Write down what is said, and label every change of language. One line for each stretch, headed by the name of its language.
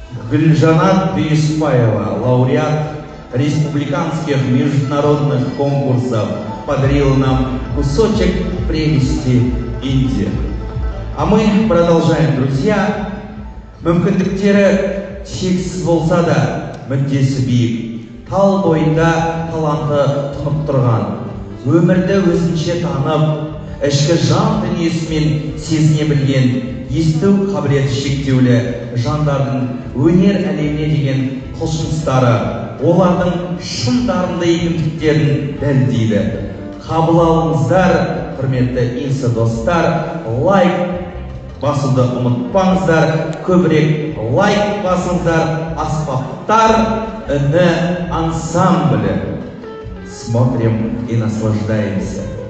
Russian: Гульжанат Бейшпаева, лауреат республиканских международных конкурсов, подарила нам кусочек прелести Индии. А мы продолжаем, друзья.
Kazakh: Мүмкіндіктері шексіз болса да, мүддесі биік. Тал бойында таланты тұнып тұрған, өмірді өзінше танып, ішкі жан дүниесімен сезіне білген, есту қабілеті шектеулі жандардың өнер әлеміне деген құлшыныстары, олардың шын дарынды екендіктерін дәлелдейді. Қабыл алыңыздар, құрметті инса достар, лайк басуды ұмытпаңыздар, көбірек лайк басыңыздар. Аспаптар үні ансамблі.
Russian: Смотрим и наслаждаемся.